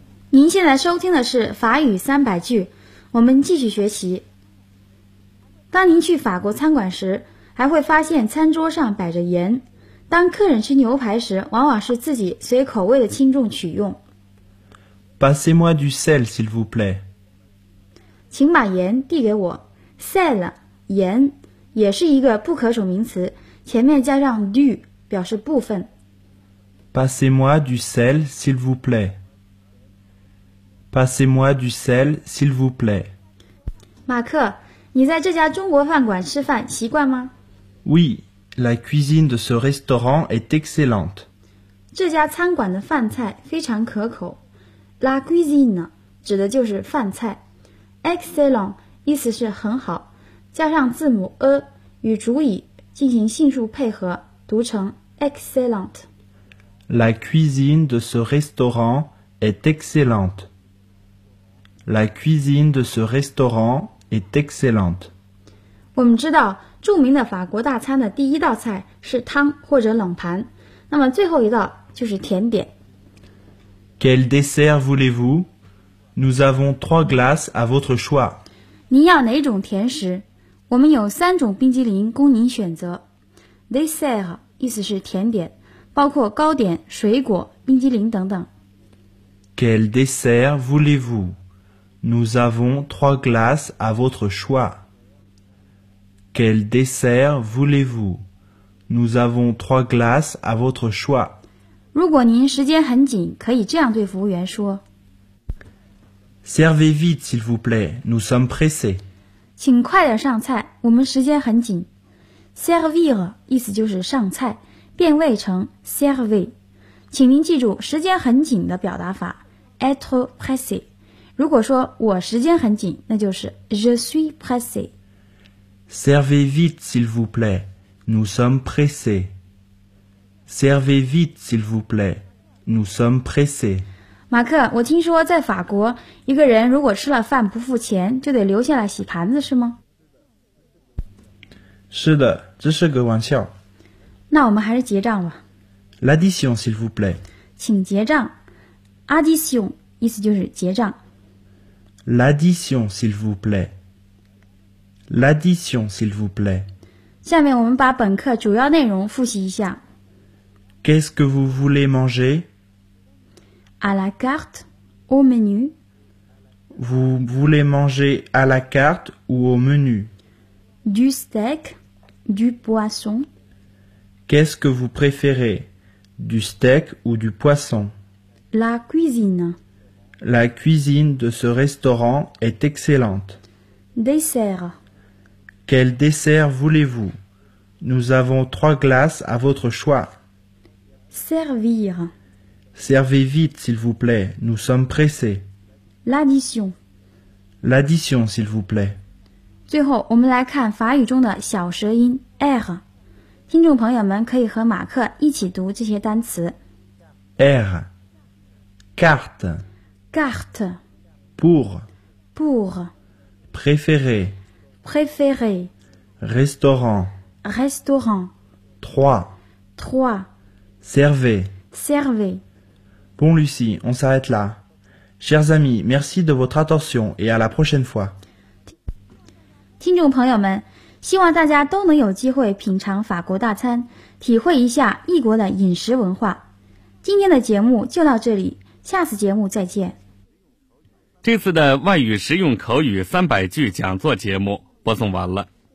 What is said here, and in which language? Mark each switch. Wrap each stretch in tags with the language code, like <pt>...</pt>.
<zh>您现在收听的是法语三百句，我们继续学习。当您去法国餐馆时，还会发现餐桌上摆着盐。当客人吃牛排时，往往是自己随口味的轻重取用。</zh> <fr>Passez-moi du sel, s'il vous plaît.</fr> <zh>请把盐递给我。 Sel, 盐也是一个不可数名词，前面加上 du 表示部分。</zh> <fr>Passez-moi du sel, s'il vous plaît. Passez-moi du sel, s'il vous plaît.</fr> <zh>马克，你在这家中国饭馆吃饭习惯吗？</zh> <fr>Oui, la cuisine de ce restaurant est excellente.</fr> <zh>这家餐馆的饭菜非常可口。La cuisine 指的就是饭菜。 Excellent 意思是很好，加上字母 a 与主语进行性数配合，读成 excellent。</zh> <fr>La cuisine de ce restaurant est excellente. La cuisine de ce restaurant est excellente.</fr> <zh>我们知道，著名的法国大餐的第一道菜是汤或者冷盘，那么最后一道就是甜点。</zh> <fr>Quel dessert voulez-vous? Nous avons trois glaces à votre choix.</fr> <zh>您要哪种甜食？我们有三种冰激凌供您选择。Dessert 意思是甜点，包括糕点、水果、冰激凌等等。</zh> <fr>Quel dessert voulez-vous? Nous avons trois glaces à votre choix. Quel dessert voulez-vous? Nous avons trois glaces à votre choix.</fr> <zh>如果您时间很紧，可以这样对服务员说</zh> <fr>Servez vite, s'il vous plaît, nous sommes pressés.</fr> <zh>请快点上菜，我们时间很紧。Servir 意思就是上菜，变位成 servir。请您记住时间很紧的表达法 être pressé。如果说我时间很紧，那就是</zh> <fr>je suis pressé。 Servez vite, s'il vous plaît, nous sommes pressés. Servez vite, s'il vous plaît. Nous sommes pressés.</fr> <zh>马克，我听说在法国，一个人如果吃了饭不付钱，就得留下来洗盘子，是吗？是的，这是个玩笑。那我们还是结账吧。</zh> <fr>L'addition, s'il vous plaît.</fr> <zh>请结账。 Addition 意思就是结账。</zh> <fr>L'addition, s'il vous plaît. L'addition, s'il vous plaît.</fr> <zh>下面我们把本课主要内容复习一下。</zh> <fr>Qu'est-ce que vous voulez manger? À la carte, au menu. Vous voulez manger à la carte ou au menu? Du steak, du poisson. Qu'est-ce que vous préférez? Du steak ou du poisson? La cuisine. La cuisine de ce restaurant est excellente. Dessert. Quel dessert voulez-vous? Nous avons trois glaces à votre choix. Servir. Servez vite, s'il vous plaît. Nous sommes pressés. L'addition. L'addition, s'il vous plaît.</fr> <zh>最后，我们来看法语中的小舌音 r。听众朋友们可以和马克一起读这些单词。</zh> <fr>r. Carte. Carte. Pour. Pour. Préféré. Préféré. Restaurant. Restaurant. Trois. Trois. Servez. Servez. Bon, Lucie, on s'arrête là. Chers amis, merci de votre attention et à la prochaine fois.</fr> <zh>听众朋友们，希望大家都能有机会品尝法国大餐，体会一下异国的饮食文化。今天的节目就到这里，下次节目再见。这次的外语实用口语三百句讲座节目播送完了。</zh>